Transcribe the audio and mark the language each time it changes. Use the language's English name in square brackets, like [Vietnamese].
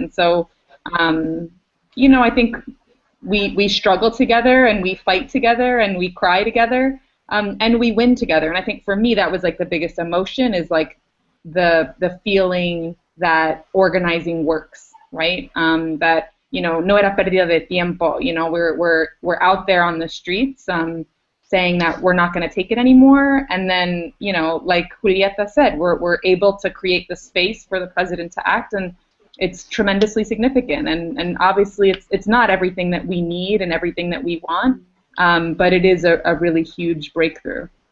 [English] And so, you know, I think we struggle together, and we fight together, and we cry together, and we win together. And I think for me, that was like the biggest emotion, is like the feeling that organizing works, right? That, you know, [Spanish] no era pérdida de tiempo. [English] You know, we're out there on the streets, saying that we're not going to take it anymore, and then, you know, like Julieta said, we're able to create the space for the president to act, and it's tremendously significant. And obviously, it's not everything that we need and everything that we want, but it is a really huge breakthrough.